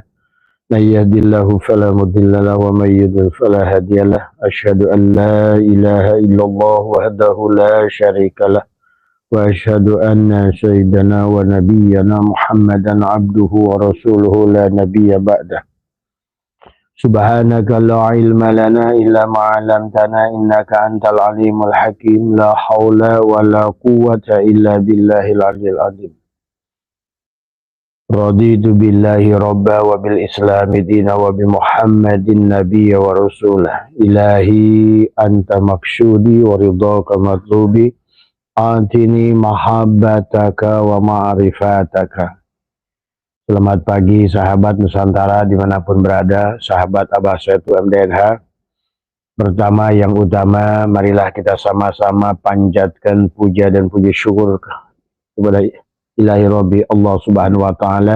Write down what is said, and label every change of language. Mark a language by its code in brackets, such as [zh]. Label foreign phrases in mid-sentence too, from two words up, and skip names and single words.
[ar] من يهد الله فلا مضل له ومن يضلل فلا هادي له أشهد أن لا إله إلا الله وحده لا شريك له وأشهد أن سيدنا ونبينا محمدا عبده ورسوله لا نبي بعده سبحانك لا علم لنا إلا ما علمتنا إنك أنت العليم الحكيم لا حول ولا قوة إلا بالله العلي العظيم رضيت بالله ربا وبالإسلام دينا وبمحمد نبيا ورسولا إلهي أنت مقصودي ورضاك مطلوبي أعطني محبتك ومعرفتك. [id] Selamat pagi sahabat Nusantara dimanapun berada, sahabat Abah Setu MDNH. Pertama yang utama, marilah kita sama-sama panjatkan puja dan puji syukur kepada [ar] إلهي ربي الله سبحانه وتعالى.